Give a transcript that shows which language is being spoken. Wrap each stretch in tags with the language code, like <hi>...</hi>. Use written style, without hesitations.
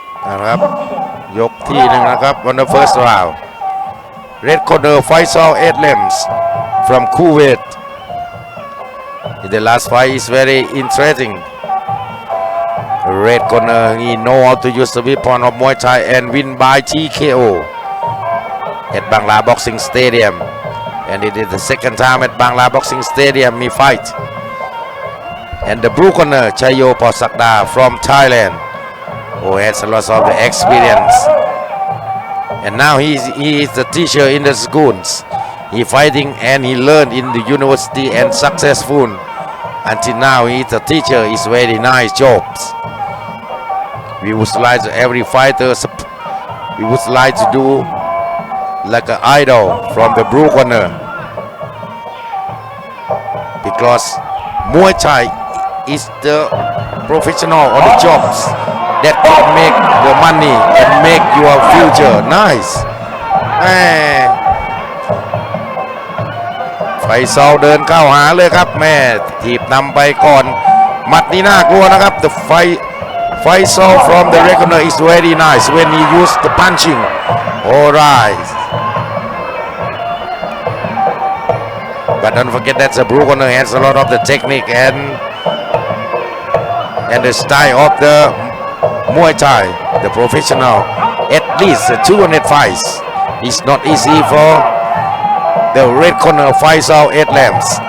<th>นะครับยกที่1นะครับ</th> <en>on the first round red corner Faisal Adlems from Kuwait. The last fight is very interesting. Red corner he know how to use the weapon of Muay Thai and win by TKO at Bangla Boxing Stadium, and it is the second time at Bangla Boxing Stadium he fight. And the blue corner Chayo Posakda from Thailand, who has a lot of the experience, and now he is the teacher in the schools. He fighting and he learned in the university and successful. Until now he is a teacher. It's very nice jobs. We would like to every fighter. We would like to do like an idol from the blue corner, because Muay Thai is the professional or the jobs that can make the money and make your future nice.</en> <th>ไฟซอลเดินเข้าหาเลยครับแม่ถีบนำไปก่อนหมัดนี้น่ากลัวนะครับ</th> <en>The Faisal from the regular is very nice when he use the punching. Alright, but don't forget that the blue corner has a lot of the technique and the style of the Muay Thai, the professional. At least 200 fights. It's not easy for the red corner Faisal Adlems.</en>